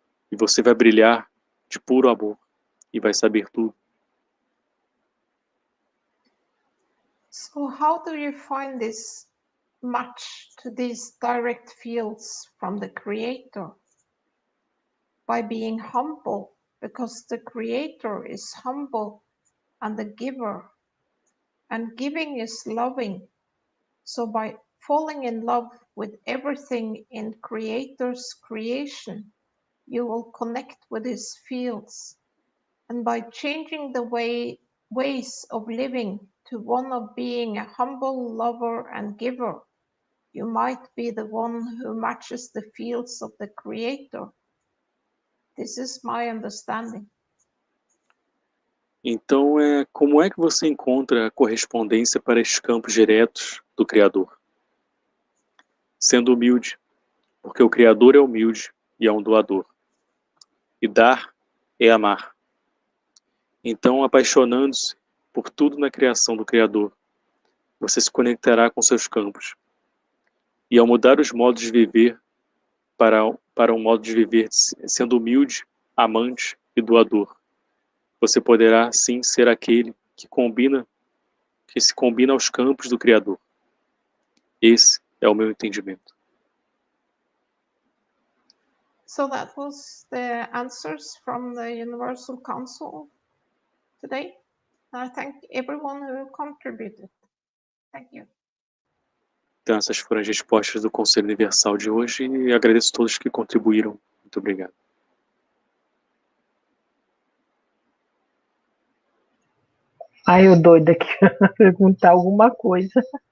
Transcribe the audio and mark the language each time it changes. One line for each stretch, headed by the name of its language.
Portuguese: E você vai brilhar de puro amor e vai saber tudo.
English: So how do you find this match to these direct fields from the Creator? By being humble, because the Creator is humble and the giver, and giving is loving. So by falling in love with everything in Creator's creation, you will connect with his fields. And by changing the ways of living to one of being a humble lover and giver, you might be the one who matches the fields of the Creator. This is my understanding.
Portuguese: Então, como é que você encontra a correspondência para esses campos diretos do Criador? Sendo humilde, porque o Criador é humilde e é um doador. E dar é amar. Então, apaixonando-se por tudo na criação do Criador, você se conectará com seus campos. E ao mudar os modos de viver para um modo de viver sendo humilde, amante e doador, você poderá sim ser aquele que se combina aos campos do Criador. Esse é o meu entendimento.
English: So that was the answers from the Universal Council today. I thank everyone who contributed. Thank you.
Portuguese: Então, essas foram as respostas do Conselho Universal de hoje e agradeço a todos que contribuíram. Muito obrigado. Ai, eu doida aqui perguntar alguma coisa.